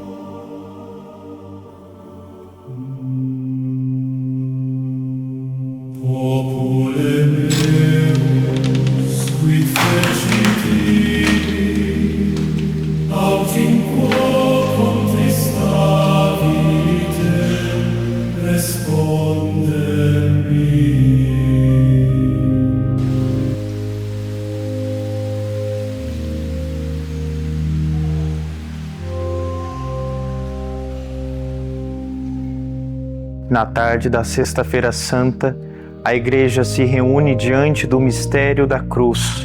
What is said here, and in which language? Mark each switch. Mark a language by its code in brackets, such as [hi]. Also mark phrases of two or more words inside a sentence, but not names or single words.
[la] Popule meus, qui fecit aut in quo contristavite, responde-mi. [pt] Na tarde da Sexta-feira Santa, a Igreja se reúne diante do mistério da cruz.